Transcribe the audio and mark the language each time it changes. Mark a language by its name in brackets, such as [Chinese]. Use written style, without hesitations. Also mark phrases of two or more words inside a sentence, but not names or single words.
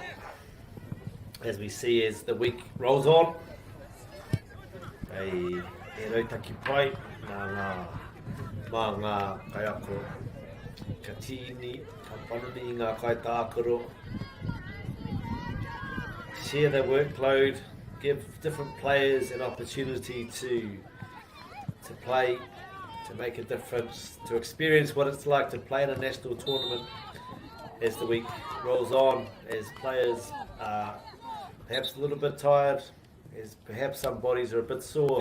[English] As we see as the week rolls on, [Māori] e rautaki pai mā ngā kai ako ka tīni, ka panoni i ngā kai tākoro. [English] Share the workload, give different players an opportunity to play, to make a difference, to experience what it's like to play in a national tournament as the week rolls on, as players are perhaps a little bit tired, as perhaps some bodies are a bit sore.